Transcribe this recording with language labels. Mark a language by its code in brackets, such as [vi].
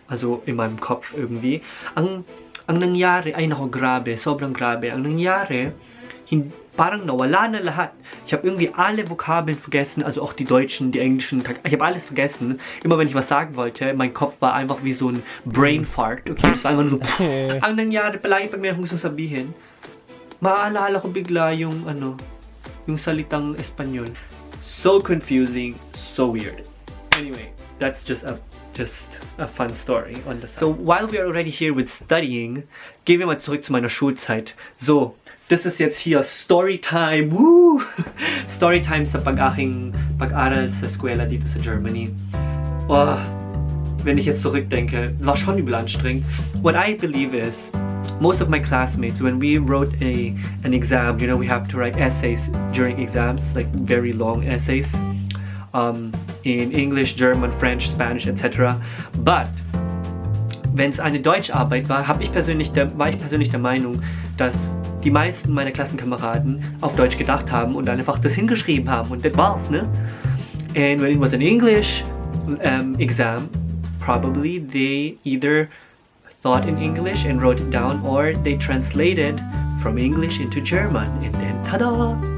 [de] Also in meinem Kopf irgendwie. [tl] Ang nangyari, ay nako, grabe, sobrang grabe. Ang nangyari, parang nawala na lahat. [de] Ich habe irgendwie alle Vokabeln vergessen, also auch die deutschen, die englischen, ich habe alles vergessen. Immer wenn ich was sagen wollte, mein Kopf war einfach wie so ein Brain Fart. Okay, es war einfach nur so, [tl] ang nangyari, palagi pag may akong gusto sabihin, maaalala ko bigla yung salitang Espanyol. [en] So confusing, so weird. Anyway, that's just a fun story on the side. So while we are already here with studying, [de] gehen wir mal zurück zu meiner Schulzeit. So, das ist jetzt hier Storytime. Woo! [tl] Storytime sa pag-aral sa eskwela dito sa Germany. [de] Wenn ich jetzt zurückdenke, war schon übel anstrengend. [en] What I believe is, most of my classmates, when we wrote an exam, you know, we have to write essays during exams, like very long essays. In English, German, French, Spanish, etc. [de] But wenn es eine Deutscharbeit war, war ich persönlich der Meinung, dass die meisten meiner Klassenkameraden auf Deutsch gedacht haben und dann einfach das hingeschrieben haben und das war's, ne? [en] And when it was an English exam, probably they either thought in English and wrote it down, or they translated from English into German, and then tada!